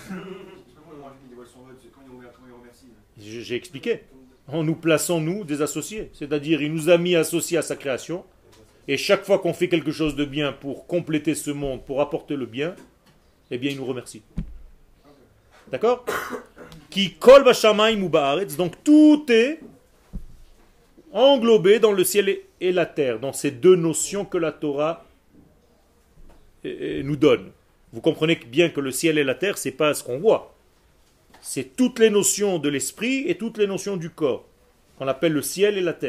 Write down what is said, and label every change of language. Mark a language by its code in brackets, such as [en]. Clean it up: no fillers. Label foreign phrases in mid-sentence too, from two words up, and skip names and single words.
[fr] J'ai expliqué. Nous plaçons, nous, des associés. C'est-à-dire, il nous a mis associés à sa création. Et chaque fois qu'on fait quelque chose de bien pour compléter ce monde, pour apporter le bien, eh bien, il nous remercie. D'accord? [he] כי כל בשמים ובארץ. [fr] Donc, tout est englobé dans le ciel et la terre, dans ces deux notions que la Torah nous donne. Vous comprenez bien que le ciel et la terre, c'est pas ce qu'on voit. C'est toutes les notions de l'esprit et toutes les notions du corps, qu'on appelle le ciel et la terre.